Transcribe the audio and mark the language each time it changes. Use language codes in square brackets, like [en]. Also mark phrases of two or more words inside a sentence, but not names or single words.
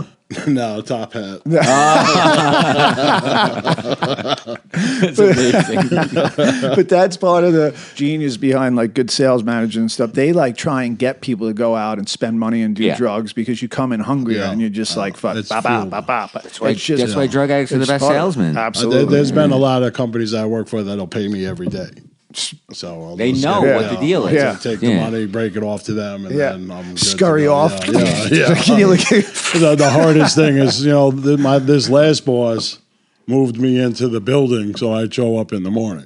[en] No, top hat. That's amazing. But that's part of the genius behind like good sales managers and stuff. They like try and get people to go out and spend money and do Yeah. drugs because you come in hungrier Yeah. and you're just like, fuck, It's ba, ba, fuel. ba, ba, ba. That's why drug addicts are the it's best part of it. salesmen. Absolutely. There's been a lot of companies I work for that'll pay me every day. So I'll They just know get- what the deal is. Yeah. Take the money, break it off to them, and Yeah. then I'm good Scurry to go. off. Yeah. Can you look at- The hardest thing is, this last boss moved me into the building so I'd show up in the morning.